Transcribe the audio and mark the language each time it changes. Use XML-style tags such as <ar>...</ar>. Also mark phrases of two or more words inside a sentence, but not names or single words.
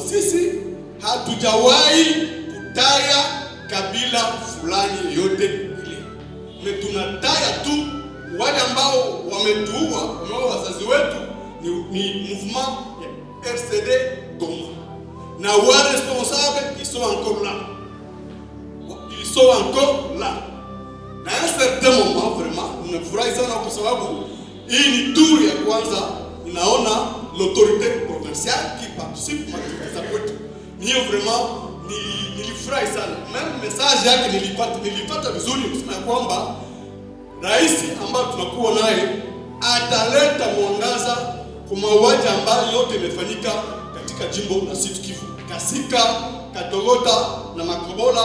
<sw>Sisi hatujawahi kutaya kabila fulani yote ile, tunataya tu wale ambao wametuua, wazazi wetu ni mouvement ya RCD Goma, na wale</sw> <fr>responsables ils sont encore là.</fr> <sw>Na</sw> <fr>un certain moment</fr> <sw>vraiment nimefurahi sana kwa sababu hii ni tour ya kwanza inaona</sw> <fr>l'autorité provinciale qui participe à</fr> <sw>kwetu. Niyo vraiment nilifurahi sana.</sw> <fr>Même message</fr> <sw>yake nilipata vizuri kusema kwamba rais ambaye tunakuwa naye ataleta mwangaza kwa mauaji ambayo yote imefanyika katika jimbo la Sud Kivu, Kasika, Katogota na Makobola.</sw>